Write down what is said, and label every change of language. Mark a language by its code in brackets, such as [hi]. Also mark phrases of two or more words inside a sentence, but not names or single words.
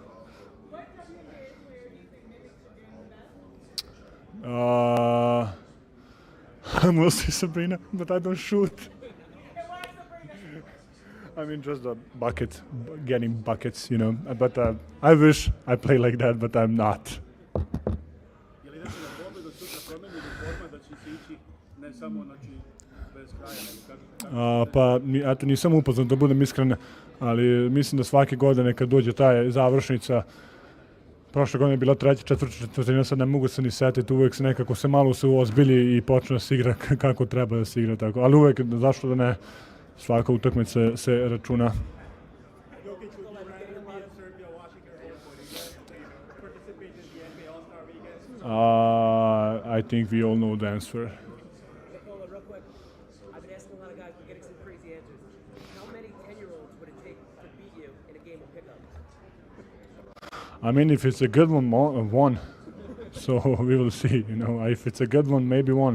[en] I'm mostly Sabrina, but I don't shoot. I mean, just a bucket, getting buckets, you know. But I wish I play like that, but I'm not. [sr] Pa, eto, nisam upoznat da budem iskren, ali mislim da svake godine kad dođe ta završnica, prošle godine je bila treća, četvrtina, sad ne mogu se ni setiti, uvek se nekako se malo uozbilji i počne da se igra kako treba da se igra, tako. Ali uvek, zašto da ne, svaka utakmica se računa. [en] I think we all know the answer. I mean, if it's a good one, so we will see. You know, if it's a good one, maybe one.